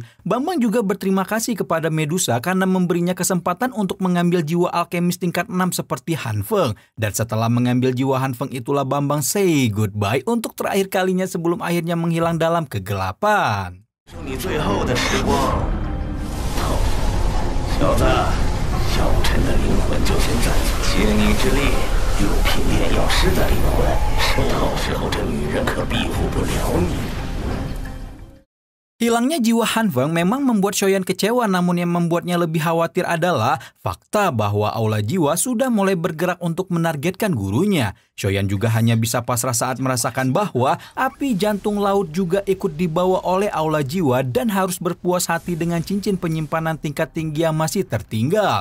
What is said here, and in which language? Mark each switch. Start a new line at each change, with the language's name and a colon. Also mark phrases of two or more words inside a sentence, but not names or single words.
Indonesian: Bambang juga berterima kasih kepada Medusa karena memberinya kesempatan untuk mengambil jiwa alkemis tingkat 6 seperti Han Feng. Dan setelah mengambil jiwa Han Feng itulah Bambang
English: say goodbye
Indonesian: untuk terakhir kalinya sebelum akhirnya menghilang dalam kegelapan.
Chinese: 小子，小小臣的灵魂就现在，借你之力，又凭炼药师的灵魂，到时候这女人可庇护不了你。
Indonesian: Hilangnya jiwa Han Feng memang membuat Xiaoyan kecewa, namun yang membuatnya lebih khawatir adalah fakta bahwa aula jiwa sudah mulai bergerak untuk menargetkan gurunya. Xiaoyan juga hanya bisa pasrah saat merasakan bahwa api jantung laut juga ikut dibawa oleh aula jiwa dan harus berpuas hati dengan cincin penyimpanan tingkat tinggi yang masih tertinggal.